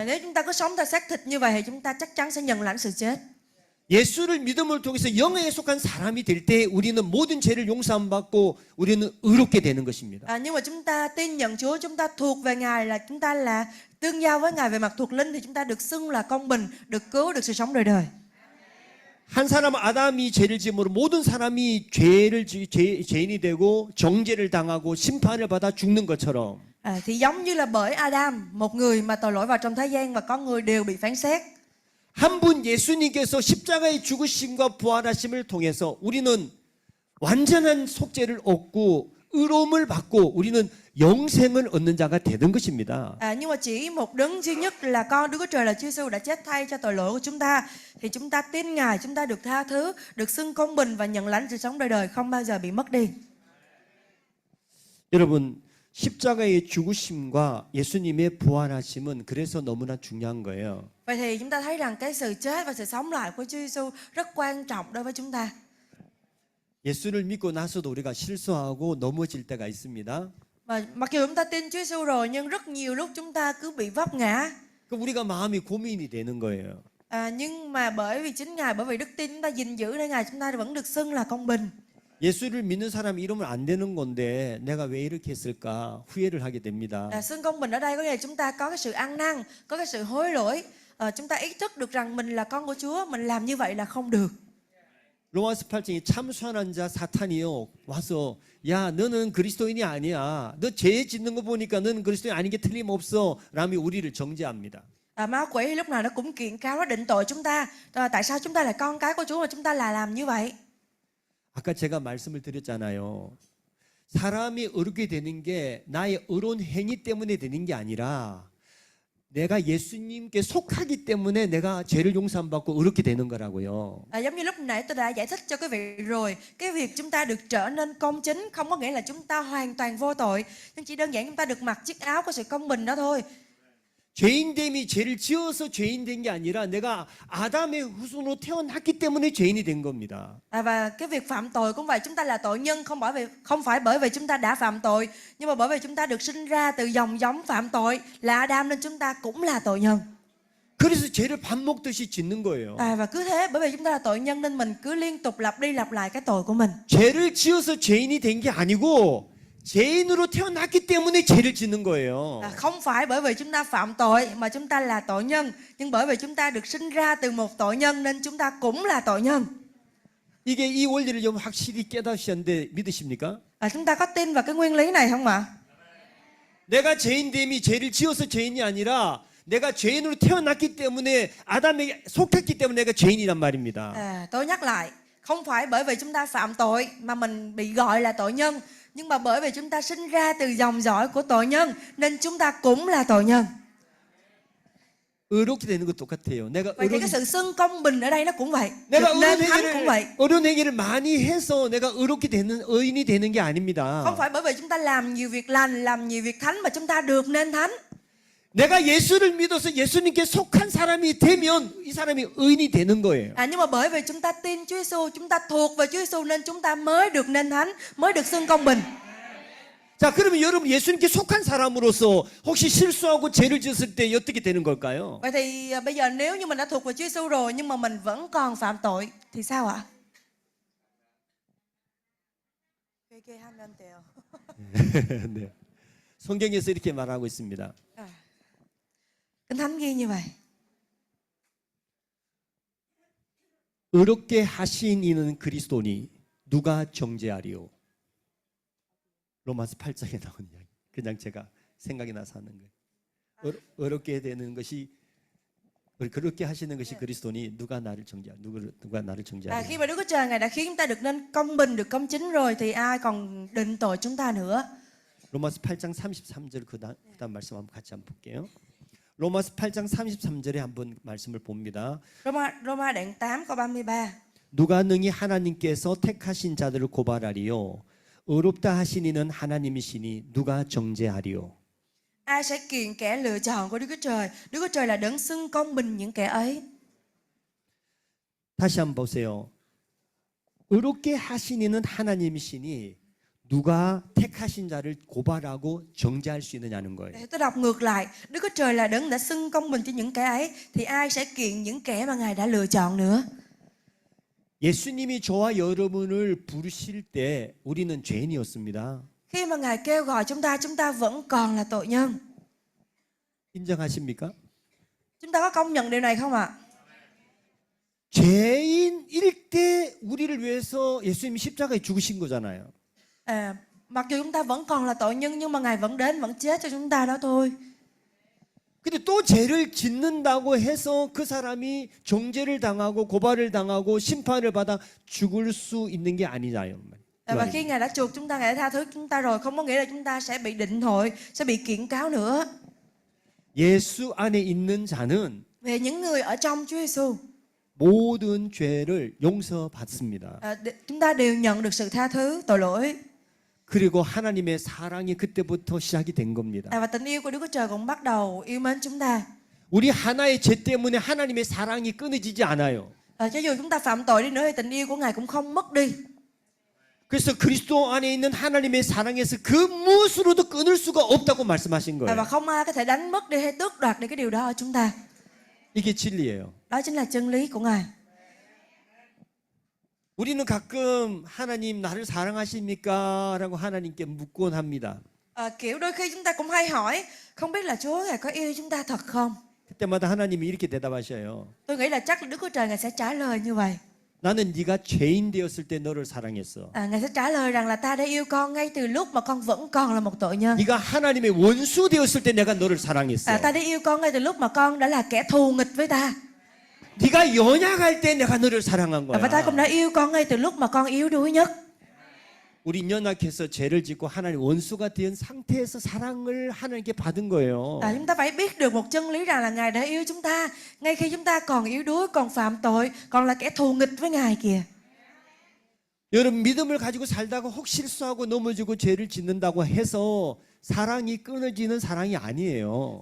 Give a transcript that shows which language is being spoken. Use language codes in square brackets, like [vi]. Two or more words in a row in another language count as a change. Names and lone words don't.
[vi] Nếu chúng ta cứ sống theo xác thịt như vậy thì chúng ta chắc chắn sẽ nhận lãnh sự chết. [ko] 예수를 믿음을 통해서 영에 속한 사람이 될 때 우리는 모든 죄를 용서함 받고 우리는 의롭게 되는 것입니다. [vi] Nhưng mà chúng ta tin nhận Chúa, chúng ta thuộc về Ngài, là chúng ta là tương giao với Ngài về mặt thuộc linh thì chúng ta được xưng là công bình, được cứu, được sự sống đời đời. [ko] 한 사람 아담이 죄를 지음으로 모든 사람이 죄인이 되고 정죄를 당하고 심판을 받아 죽는 것처럼 [vi] Thì giống như là bởi Adam, một người mà tội lỗi vào trong thế gian và có người đều bị phán xét. [ko] 한 분 예수님께서 십자가의 죽으심과 부활하심을 통해서 우리는 완전한 속죄를 얻고 의로움을 받고 우리는 영생을 얻는 자가 되는 것입니다. [vi] Nhưng mà chỉ một đấng duy nhất là con Đức Chúa Trời là Chúa Giêsu đã chết thay cho tội lỗi của chúng ta, thì chúng ta tin Ngài, chúng ta được tha thứ, được xưng công bình và nhận lãnh sự sống đời đời không bao giờ bị mất đi. [ko] 여러분, 십자가의 죽으심과 예수님의 부활하심은 그래서 너무나 중요한 거예요. [vi] Vậy thì chúng ta thấy rằng cái sự chết và sự sống lại của Chúa Giêsu rất quan trọng đối với chúng ta. [ko] 예수를 믿고 나서도 우리가 실수하고 넘어질 때가 있습니다. [vi] Mà mặc dù chúng ta tin Chúa Giêsu rồi nhưng rất nhiều lúc chúng ta cứ bị vấp ngã. [ko] 그럼 우리가 마음이 고민이 되는 거예요. [vi] Nhưng mà bởi vì chính Ngài, bởi vì đức tin chúng ta gìn giữ nên Ngài chúng ta vẫn được xưng là công bình. [ko] 예수를 믿는 사람이 이러면 안 되는 건데 내가 왜 이렇게 했을까 후회를 하게 됩니다. [vi] Xưng công bình ở đây có nghĩa là chúng ta có cái sự ăn năn, có cái sự hối lỗi. Chúng ta ý thức được rằng mình là con của Chúa, mình làm như vậy là không được. [ko] 로마서 8장에 참선한 자 사탄이요 와서 야 너는 그리스도인이 아니야. 너 죄 짓는 거 보니까 너는 그리스도인 아닌 게 틀림없어. 라며 우리를 정죄합니다. [vi] Ma quỷ lúc nào nó cũng kiện cáo, nó định tội chúng ta. Tại sao chúng ta là con cái của Chúa mà chúng ta lại làm như vậy? [ko] 아까 제가 말씀을 드렸잖아요. 사람이 의롭게 되는 게 나의 의로운 행위 때문에 되는 게 아니라 내가 예수님께 속하기 때문에 내가 죄를 용서받고 의롭게 되는 거라고요. [vi] Giống như lúc nãy tôi đã giải thích cho quý vị rồi, cái việc chúng ta được trở nên công chính không có nghĩa là chúng ta hoàn toàn vô tội, nhưng chỉ đơn giản chúng ta được mặc chiếc áo của sự công bình đó thôi. [ko] 죄인됨이 죄를 지어서 죄인 된 게 아니라 내가 아담의 후손으로 태어났기 때문에 죄인이 된 겁니다. [vi] Và cái việc phạm tội cũng vậy, chúng ta là tội nhân không phải bởi vì chúng ta đã phạm tội, nhưng mà bởi vì chúng ta được sinh ra từ dòng giống phạm tội là Adam nên chúng ta cũng là tội nhân. [ko] 그래서 죄를 밥 먹듯이 짓는 거예요. [vi] Và cứ thế, bởi vì chúng ta là tội nhân nên mình cứ liên tục lặp đi lặp lại cái tội của mình. [ko] 죄를 지어서 죄인이 된 게 아니고 죄인으로 태어났기 때문에 죄를 짓는 거예요. [vi] Không phải bởi vì chúng ta phạm tội mà chúng ta là tội nhân, nhưng bởi vì chúng ta được sinh ra từ một tội nhân nên chúng ta cũng là tội nhân. [ko] 이게 이 원리를 좀 확실히 깨닫으셨는데 믿으십니까? [vi] Chúng ta có tin vào cái nguyên lý này không ạ? [ko] 내가 죄인됨이 죄를 지어서 죄인이 아니라 내가 죄인으로 태어났기 때문에 아담에게 속했기 때문에 내가 죄인이란 말입니다. [vi] Tôi nhắc lại, không phải bởi vì chúng ta phạm tội mà mình bị gọi là tội nhân, nhưng mà bởi vì chúng ta sinh ra từ dòng dõi của tội nhân nên chúng ta cũng là tội nhân. [ko] 의롭게 되는 것 똑같아요. 내가 [vi] Vậy thì cái sự xưng công bình ở đây nó cũng vậy. [ko] 내가 [vi] Được nên thánh cũng vậy. [ko] 의로운 행위를 많이 해서 내가 의롭게 되는 의인이 되는 게 아닙니다. [vi] Không phải bởi vì chúng ta làm nhiều việc lành, làm nhiều việc thánh mà chúng ta được nên thánh. [ko] 내가 예수를 믿어서 예수님께 속한 사람이 되면 이 사람이 의인이 되는 거예요. [vi] Nhưng mà bởi vì chúng ta tin Chúa Giêsu, chúng ta thuộc về Chúa Giêsu nên chúng ta mới được nên thánh, mới được xưng công bình. [ko] 자, 그러면 여러분 예수님께 속한 사람으로서 혹시 실수하고 죄를 지었을 때 어떻게 되는 걸까요? [vi] Vậy thì bây giờ nếu như mình đã thuộc về Chúa Giêsu rồi nhưng mà mình vẫn còn phạm tội thì sao ạ? [ko] 네. 성경에서 이렇게 말하고 있습니다. [vi] Kinh Thánh ghi như vậy. [ko] 의롭게 하신 이는 그리스도니 누가 정죄하리요? 로마서 8장에 나온 이야기. 그냥 제가 생각이 나서 하는 거예요. 의롭게 되는 것이 그렇게 하시는 것이 그리스도니 누가 나를 정죄하리요? [vi] Khi mà Đức Chúa Trời Ngài đã khiến chúng ta được nên công bình, được công chính rồi thì ai còn định tội chúng ta nữa? [ko] 로마서 8장 33절 그다음 말씀 한번 같이 한번 볼게요. 로마서 8장 33절에 한번 말씀을 봅니다. [vi] Roma đoạn 8 câu 33. [ko] 누가 능히 하나님께서 택하신 자들을 고발하리요? 의롭다 하신 이는 하나님이시니 누가 정죄하리요? [vi] Ai sẽ kiện kẻ lựa chọn của Đức Chúa Trời? Đức Chúa Trời là đấng xưng công bình những kẻ ấy. [ko] 다시 한번 보세요. 의롭게 하신 이는 하나님이시니 누가 택하신 자를 고발하고 정죄할 수 있느냐는 거예요. [vi] Tôi đọc ngược lại, Đức Chúa Trời là đấng đã xưng công bình cho những kẻ ấy thì ai sẽ kiện những kẻ mà Ngài đã lựa chọn nữa? [ko] 예수님이 저와 여러분을 부르실 때 우리는 죄인이었습니다. [vi] Khi mà Ngài kêu gọi chúng ta vẫn còn là tội nhân. [ko] 인정하십니까? [vi] Chúng ta có công nhận điều này không ạ? [ko] 죄인일 때 우리를 위해서 예수님이 십자가에 죽으신 거잖아요. [vi] Mặc dù chúng ta vẫn còn là tội nhân nhưng mà Ngài vẫn đến, vẫn chết cho chúng ta đó thôi. [ko] 근데 또 죄를 짓는다고 해서 그 사람이 정죄를 당하고 고발을 당하고 심판을 받아 죽을 수 있는 게 아니잖아요. [vi] Và khi Ngài đã chuộc chúng ta, Ngài đã tha thứ chúng ta rồi, không có nghĩa là chúng ta sẽ bị định tội, sẽ bị kiện cáo nữa. [ko] 예수 안에 있는 자는 [vi] Về những người ở trong Chúa Giêsu, [ko] 모든 죄를 용서받습니다. [vi] chúng ta đều nhận được sự tha thứ tội lỗi. [ko] 그리고 하나님의 사랑이 그때부터 시작이 된 겁니다. [vi] Và tình yêu của Đức Chúa Trời cũng bắt đầu yêu mến chúng ta. [ko] 우리 하나의 죄 때문에 하나님의 사랑이 끊어지지 않아요. [vi] Cho dù chúng ta phạm tội đi nữa thì tình yêu của Ngài cũng không mất đi. [ko] 그래서 그리스도 안에 있는 하나님의 사랑에서 그 무엇으로도 끊을 수가 없다고 말씀하신 [vi] Và [ko] 거예요. [vi] không ai có thể đánh mất đi hay tước đoạt đi cái điều đó ở chúng ta. [ko] 이게 진리예요. [vi] Đó chính là chân lý của Ngài. [ko] 우리는 가끔 하나님 나를 사랑하십니까? 라고 하나님께 묻곤 합니다. [vi] Kiểu đôi khi chúng ta cũng hay hỏi, không biết là Chúa Ngài có yêu chúng ta thật không? [ko] 그때마다 하나님이 이렇게 대답하셔요. [vi] Tôi nghĩ là chắc là Đức Chúa Trời Ngài sẽ trả lời như vậy. [ko] 나는 네가 죄인 되었을 때 너를 사랑했어. [vi] Ngài sẽ trả lời rằng là ta đã yêu con ngay từ lúc mà con vẫn còn là một tội nhân. [ko] 네가 하나님의 원수 되었을 때 내가 너를 사랑했어. [vi] Ta đã yêu con ngay từ lúc mà con đã là kẻ thù nghịch với ta. [ko] 네가 연약할 때 내가 너를 사랑한 거야. [vi] Và ta cũng đã yêu con ngay từ lúc mà con yếu đuối nhất. [ko] 우리 연약해서 죄를 짓고 하나님 원수가 된 상태에서 사랑을 하나님께 받은 거예요. [vi] Chúng ta phải biết được một chân lý rằng là Ngài đã yêu chúng ta ngay khi chúng ta còn yếu đuối, còn phạm tội, còn là kẻ thù nghịch với Ngài kìa. [ko] 여러분 믿음을 가지고 살다가 혹 실수하고 넘어지고 죄를 짓는다고 해서 사랑이 끊어지는 사랑이 아니에요.